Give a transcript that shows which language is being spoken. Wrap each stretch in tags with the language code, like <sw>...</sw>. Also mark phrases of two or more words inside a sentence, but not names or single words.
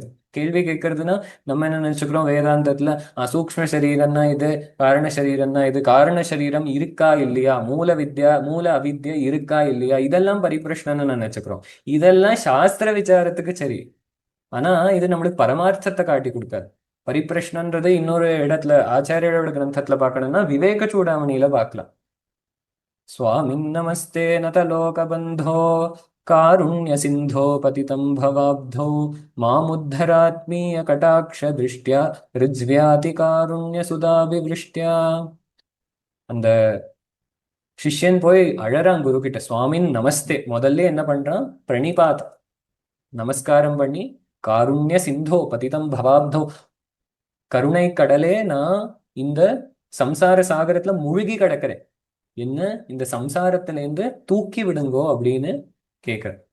<ta>கேள்வி கேட்கறதுன்னா நம்ம என்ன நினைச்சுக்கிறோம் வேதாந்தத்துல, சூக்ஷ்ம சரீரம்னா இது, காரண சரீரம்னா இது, காரண சரீரம் இருக்கா இல்லையா, மூல வித்யா மூல அவித்யா இருக்கா இல்லையா, இதெல்லாம் பரிப்பிரஷ்னன்னு நினைச்சுக்கிறோம். இதெல்லாம் சாஸ்திர விசாரத்துக்கு சரி. ஆனா இது நம்மளுக்கு பரமார்த்தத்தை காட்டி கொடுக்காது. பரிப்பிரஷ்னன்றது இன்னொரு இடத்துல ஆச்சாரியோட கிரந்தத்துல பார்க்கணும்னா விவேக சூடாமணியில பார்க்கலாம்.</ta> <sa>स्वामिन् नमस्ते नतलोकबन्धो कारुण्य सिन्धो पतितं भवाब्धौ मामुद्धरात्मीयकटाक्षदृष्ट्या ऋज्व्याति कारुण्यसुधाभिवृष्ट्या.</sa> <ta>அந்த சிஷ்யன் போய் அழறான் குரு கிட்ட,</ta> <sa>स्वामिन् नमस्ते</sa> <ta>முதல்ல என்ன பண்றான், பிரணிபாத் நமஸ்காரம் பண்ணி,</ta> <sa>कारुण्य सिन्धो पतितं भवाब्धौ,</sa> <ta>கருணை கடலே நான் இந்த சம்சார சாகரத்துல முழுகி கிடக்கிறேன், என்ன இந்த சம்சாரத்துல இருந்து தூக்கி விடுங்கோ அப்படின்னு கேக்குற.</ta>